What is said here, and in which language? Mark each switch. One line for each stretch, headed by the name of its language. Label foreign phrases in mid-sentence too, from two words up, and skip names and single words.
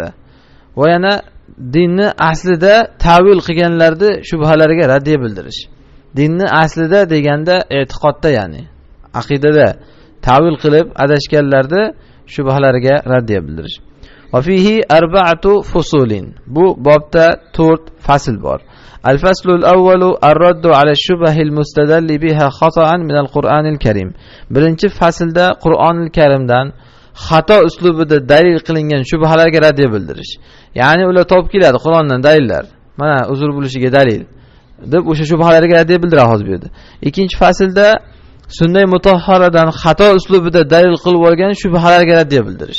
Uzbek: Va yana dinni aslida ta'vil qilganlarni shubhalariga raddiya bildirish. Dinni aslida deganda e'tiqodda, ya'ni aqidada ta'vil qilib adashganlarni shubhalariga raddiya bildirish.
Arabic: وفيه أربعة فصول.
Uzbek: Bu bobda 4 fasl bor.
Arabic: الفصل الأول الرد على الشبه المستدل بها خطأ من القرآن الكريم.
Uzbek: Birinchi faslda Qur'onil Karimdan xato uslubida dalil qilingan shubhalarga raddiya bildirish. Ya'ni ular topib keladi Qur'ondan dalillar. Mana uzr bo'lishiga dalil deb o'sha shubhalarga raddiya bildiradi hozir bu yerda. Ikkinchi faslda sunnah mutahharadan xato uslubida dalil qilib olgan shubhalarga raddiya bildirish.